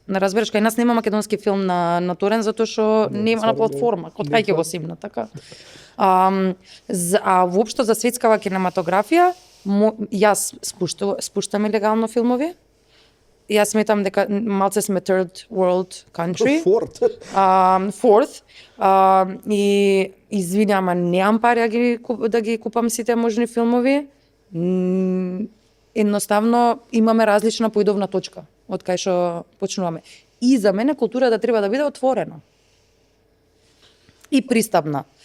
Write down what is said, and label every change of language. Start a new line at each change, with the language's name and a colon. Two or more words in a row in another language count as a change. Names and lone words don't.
Macedonian: Не разбереш, кај нас нема македонски филм на торент затоа што нема на платформа. Од кај ќе го симна, така? А воопшто за светскава кинематографија, Јас спуштам илегално филмови. Јас сметам дека малце сме
English: third world country.
Macedonian: Форт. Fourth. И извини, ама неам пари да ги купам сите можни филмови. Едноставно имаме различна поидовна точка од кај што почнуваме. И за мене културата треба да биде отворена и пристапна.